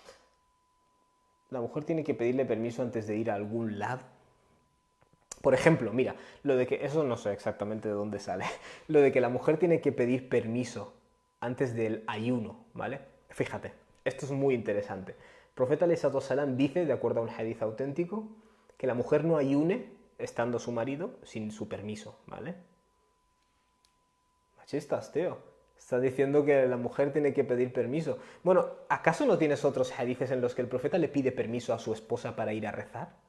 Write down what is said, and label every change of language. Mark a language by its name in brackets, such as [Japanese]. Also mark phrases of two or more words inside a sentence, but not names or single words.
[Spanish] La mujer tiene que pedirle permiso antes de ir a algún lado. Por ejemplo, mira, lo de que, eso no sé exactamente de dónde sale, lo de que la mujer tiene que pedir permiso antes del ayuno, ¿vale? Fíjate, esto es muy interesante. El profeta [Arabic] عليه الصلاة والسلام [Spanish] dice, de acuerdo a un hadith auténtico, que la mujer no ayune estando su marido sin su permiso, ¿vale? Machistas, tío. Está diciendo que la mujer tiene que pedir permiso. Bueno, ¿acaso no tienes otros hadices en los que el profeta le pide permiso a su esposa para ir a rezar?